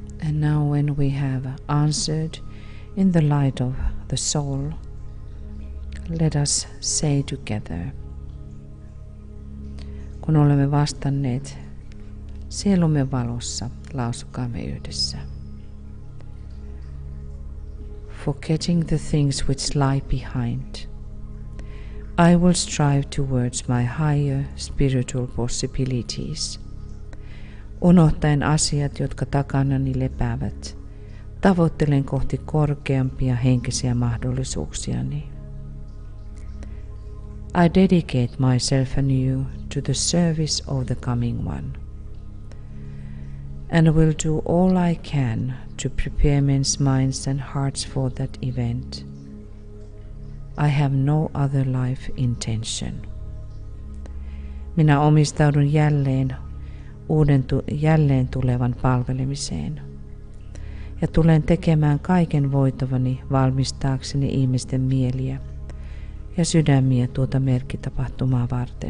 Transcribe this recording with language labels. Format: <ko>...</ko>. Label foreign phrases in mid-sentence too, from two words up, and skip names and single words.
<en>And now when we have answered in the light of the soul, let us say together.</en> <fi>Kun olemme vastanneet sielumme valossa, lausukaamme yhdessä.</fi> <en>Forgetting the things which lie behind, I will strive towards my higher spiritual possibilities.</en> <fi>Unohtaen asiat, jotka takanani lepäävät, tavoittelen kohti korkeampia henkisiä mahdollisuuksiani.</fi> <en>I dedicate myself anew to the service of the coming one, and will do all I can to prepare men's minds and hearts for that event. I have no other life intention.</en> <fi>Minä omistaudun jälleen tulevan palvelemiseen ja tulen tekemään kaiken voitavani valmistaakseni ihmisten mieliä ja sydämiä tuota merkkitapahtumaa varten.</fi>